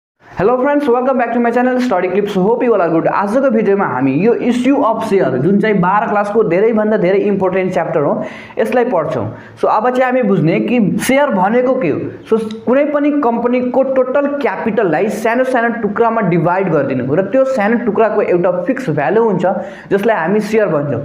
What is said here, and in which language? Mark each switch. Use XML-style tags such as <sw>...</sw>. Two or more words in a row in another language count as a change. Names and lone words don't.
<en>Hello friends, welcome back to my channel Study Clips. Hope you all are good.</en> <ne>आजको भिडियोमा हामी यो</ne> <en>issue of share</en> <ne>जुन चाहिँ 12 क्लासको धेरैभन्दा धेरै</ne> <en>important chapter</en> <ne>हो यसलाई पढ्छौं। सो अब चाहिँ हामी बुझ्ने कि शेयर भनेको के हो। सो कुनै पनि कम्पनीको</ne> <en>total capitalलाई</en> <ne>सानो सानो टुक्रामा डिभाइड गरिदिनु र त्यो सानो टुक्राको एउटा</ne> <en>fix value</en> <ne>हुन्छ जसलाई हामी शेयर भन्छौं।</ne>